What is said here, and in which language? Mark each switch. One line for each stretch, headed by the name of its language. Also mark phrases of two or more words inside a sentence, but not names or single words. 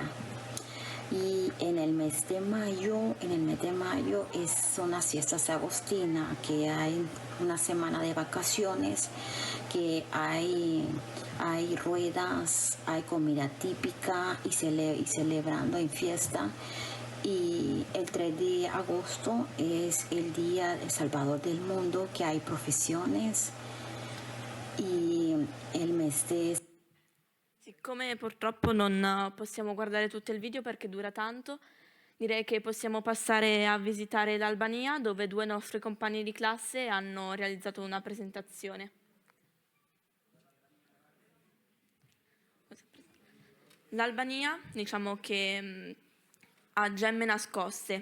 Spanish: Y en el mes de mayo es unas fiestas agostinas, que hay una semana de vacaciones, que hay ruedas, hay comida típica y celebrando en fiesta. Y el 3 de agosto es el Día del Salvador del Mundo, que hay profesiones. Y el mes de...
Italian: Siccome purtroppo non possiamo guardare tutto il video perché dura tanto, direi che possiamo passare a visitare l'Albania, dove 2 nostri compagni di classe hanno realizzato una presentazione. L'Albania, diciamo che ha gemme nascoste.